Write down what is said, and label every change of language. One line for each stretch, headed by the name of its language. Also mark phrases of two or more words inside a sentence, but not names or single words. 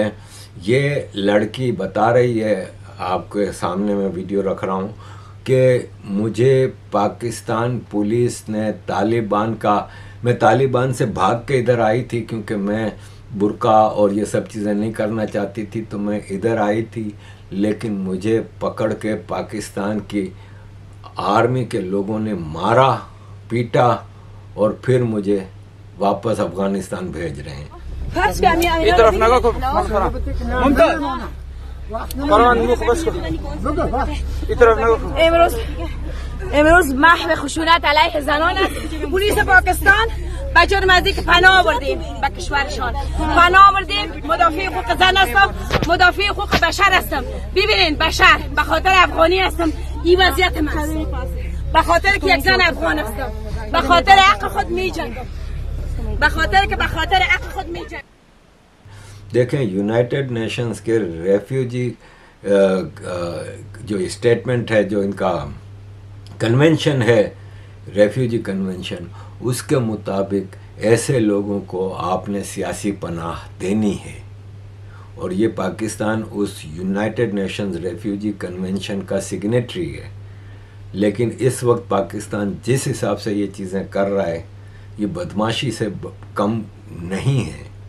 Hindi: ये लड़की बता रही है, आपके सामने मैं वीडियो रख रहा हूँ, कि मुझे पाकिस्तान पुलिस ने मैं तालिबान से भाग के इधर आई थी क्योंकि मैं बुर्का और ये सब चीज़ें नहीं करना चाहती थी, तो मैं इधर आई थी। लेकिन मुझे पकड़ के पाकिस्तान की आर्मी के लोगों ने मारा, पीटा और फिर मुझे वापस अफ़गानिस्तान भेज रहे हैं।
Persian: امروز محو خشونت علیه زنان است. پلیس پاکستان به جرم از اینکه پناه آوردیم به کشورشان، پناه آوردیم، مدافع حقوق زن هستم، مدافع حقوق بشر هستم. ببینین بشر به خاطر افغانی هستم، این وضعیت من است. به خاطر که یک زن افغان هستم، به خاطر حق خود میجنگم، به خاطر که به خاطر حق خود میجنگم.
Hindi: देखें, यूनाइटेड नेशंस के रेफ्यूजी जो स्टेटमेंट है, जो इनका कन्वेंशन है,
English: refugee convention,
Hindi: उसके मुताबिक ऐसे लोगों को आपने सियासी पनाह देनी है। और ये पाकिस्तान उस यूनाइटेड नेशंस रेफ्यूजी कन्वेंशन का सिग्नेटरी है, लेकिन इस वक्त पाकिस्तान जिस हिसाब से ये चीज़ें कर रहा है, ये बदमाशी से कम नहीं है।